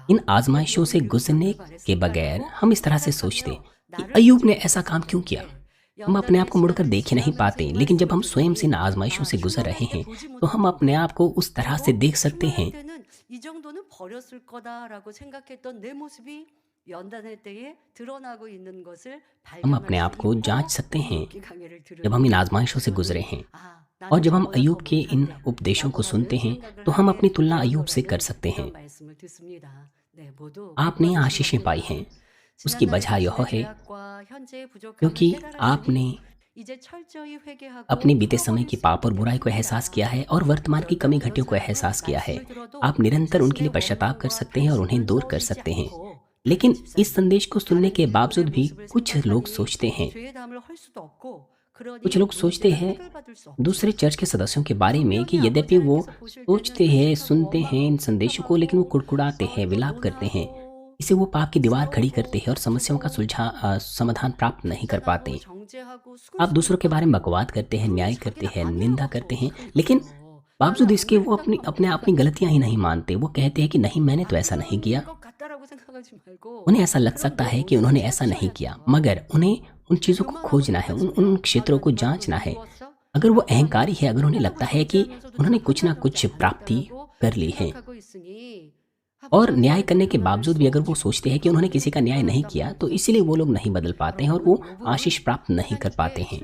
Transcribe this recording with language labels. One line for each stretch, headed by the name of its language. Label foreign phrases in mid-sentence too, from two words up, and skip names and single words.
Hindi: इन
Korean: 왜
Hindi: आजमाइशों
Korean: 욥은
Hindi: से
Korean: 이렇게
Hindi: गुजरने
Korean: 고백을
Hindi: के
Korean: 했을까라고
Hindi: बगैर हम इस तरह से सोचते
Korean: 생각하며
Hindi: कि
Korean: 나를
Hindi: अय्यूब ने
Korean: 뒤집어
Hindi: ऐसा काम क्यों किया।
Korean: 봤었는데
Hindi: हम अपने आप
Korean: 연단의
Hindi: को मुड़कर
Korean: 시간을
Hindi: देख ही नहीं
Korean: 지나면서
Hindi: पाते,
Korean: 이
Hindi: लेकिन जब हम
Korean: 말씀을
Hindi: स्वयं से इन
Korean: 듣니
Hindi: आजमाइशों
Korean: 아
Hindi: से गुजर रहे
Korean: 흉년할 때
Hindi: हैं
Korean: 보지
Hindi: तो हम अपने
Korean: 못했는구나.
Hindi: आप को उस तरह से
Korean: 그리고
Hindi: देख सकते
Korean: 흉년할
Hindi: हैं।
Korean: 때는 이 정도는 버렸을 거다라고 생각했던 내 모습이 연단할 때에 드러나고 있는 것을
Hindi: हम
Korean: 발견할
Hindi: अपने
Korean: 수
Hindi: आप को जांच
Korean: 있고
Hindi: सकते
Korean: 이
Hindi: हैं
Korean: 욥기 강해를
Hindi: जब हम इन
Korean: 들으니
Hindi: आजमाइशों से गुजरे
Korean: 그러니
Hindi: हैं।
Korean: 아
Hindi: और
Korean: 나는
Hindi: जब हम
Korean: 저보다
Hindi: अय्यूब
Korean: 더
Hindi: के इन
Korean: 못한데
Hindi: उपदेशों को
Korean: 라고
Hindi: सुनते
Korean: 하는
Hindi: हैं
Korean: 생각을
Hindi: तो हम
Korean: 하게
Hindi: अपनी तुलना अय्यूब से कर
Korean: 되었더라면
Hindi: सकते हैं।
Korean: 이런 말씀을 듣습니다. 네, 모두 복
Hindi: आपने आशीषें पाई
Korean: 받으실
Hindi: हैं,
Korean: 겁니다.
Hindi: उसकी
Korean: 지난날의
Hindi: वजह यह
Korean: 자신의
Hindi: है
Korean: 죄악과 현재의 부족함을
Hindi: क्योंकि आपने
Korean: 깨달았으니 이제 철저히
Hindi: अपने
Korean: 회개하고
Hindi: बीते समय
Korean: 풀어버릴
Hindi: की
Korean: 수
Hindi: पाप और
Korean: 있게
Hindi: बुराई को एहसास किया
Korean: 됩니다.
Hindi: है और वर्तमान की
Korean: 그런데
Hindi: कमी
Korean: 어떤
Hindi: घटियों को
Korean: 사람은
Hindi: एहसास किया है।
Korean: 말씀을 들어도
Hindi: आप निरंतर उनके लिए
Korean: 자신의
Hindi: पश्चाताप कर
Korean: 원망과
Hindi: सकते हैं और उन्हें
Korean: 탄식을
Hindi: दूर कर
Korean: 떠올리지
Hindi: सकते हैं।
Korean: 않고
Hindi: लेकिन
Korean: 다른
Hindi: इस
Korean: 집사님,
Hindi: संदेश को सुनने
Korean: 다른
Hindi: के
Korean: 인물의
Hindi: बावजूद भी
Korean: 모습을
Hindi: कुछ लोग
Korean: 생각하니
Hindi: सोचते हैं
Korean: 죄의 담을 헐 수도 없고
Hindi: कुछ
Korean: 그러니
Hindi: लोग सोचते
Korean: 문제가
Hindi: हैं
Korean: 해결받을 수
Hindi: दूसरे
Korean: 없지.
Hindi: चर्च के सदस्यों के बारे में कि
Korean: 분명히
Hindi: यद्यपि
Korean: 아버지
Hindi: वो
Korean: 하나님께서 보실 때는
Hindi: सोचते हैं,
Korean: 탄식하고
Hindi: सुनते हैं इन
Korean: 원망하고
Hindi: संदेशों को, लेकिन वो
Korean: 비판하고
Hindi: कुड़कुड़ाते हैं,
Korean: 이거
Hindi: विलाप करते हैं।
Korean: 논하고
Hindi: इसे वो पाप की दीवार खड़ी करते
Korean: 싸우고
Hindi: हैं और समस्याओं का
Korean: 다투고
Hindi: समाधान प्राप्त नहीं कर पाते।
Korean: 비판하고 정죄하고
Hindi: आप दूसरों के बारे में
Korean: 수근수근
Hindi: बकवाद करते हैं,
Korean: 그러니
Hindi: न्याय करते
Korean: 자기는
Hindi: हैं,
Korean: 안
Hindi: निंदा
Korean: 해라고
Hindi: करते हैं,
Korean: 그런
Hindi: लेकिन
Korean: 거죠.
Hindi: बावजूद
Korean: 나는
Hindi: इसके
Korean: 안
Hindi: वो अपनी
Korean: 그랬다고
Hindi: अपने अपनी
Korean: 합니까?
Hindi: गलतियां ही नहीं मानते। वो कहते हैं कि नहीं, मैंने तो
Korean: 안
Hindi: ऐसा नहीं
Korean: 그런
Hindi: किया।
Korean: 것 같다라고 생각하지 말고
Hindi: उन्हें ऐसा लग
Korean: 그럼
Hindi: सकता
Korean: 내
Hindi: है कि
Korean: 모습을
Hindi: उन्होंने ऐसा नहीं
Korean: 찾으셔야
Hindi: किया,
Korean: 돼요.
Hindi: मगर उन्हें उन चीज़ों को खोजना है, उन क्षेत्रों को जांचना है। अगर वो अहंकारी है, अगर उन्हें लगता है कि उन्होंने कुछ ना कुछ प्राप्ति कर ली है और न्याय करने के बावजूद भी अगर वो सोचते हैं कि उन्होंने किसी का न्याय नहीं किया, तो इसीलिए वो लोग नहीं बदल पाते हैं और वो आशीष प्राप्त नहीं कर पाते हैं।